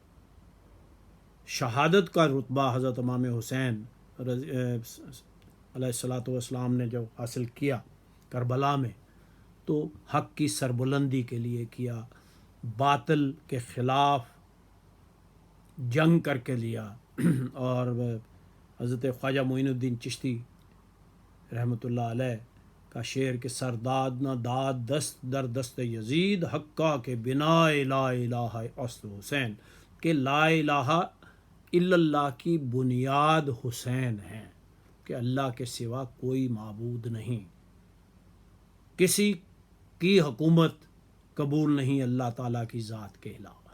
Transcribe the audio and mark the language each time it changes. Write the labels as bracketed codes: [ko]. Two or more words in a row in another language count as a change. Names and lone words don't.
[ur] شہادت کا رتبہ حضرت امام حسین علیہ الصلاۃ والسلام نے جو حاصل کیا کربلا میں، تو حق کی سربلندی کے لیے کیا، باطل کے خلاف جنگ کر کے لیا۔ اور حضرت خواجہ معین الدین چشتی رحمۃ اللہ علیہ کا شعر کہ [fa] سرداد نہ داد دست در دست یزید حقا کے بنا لا الہ اصل حسین، [ur] کہ [ar] لا الہ الا اللہ [ur] کی بنیاد حسین ہے، کہ اللہ کے سوا کوئی معبود نہیں، کسی کی حکومت قبول نہیں اللہ تعالیٰ کی ذات کے علاوہ۔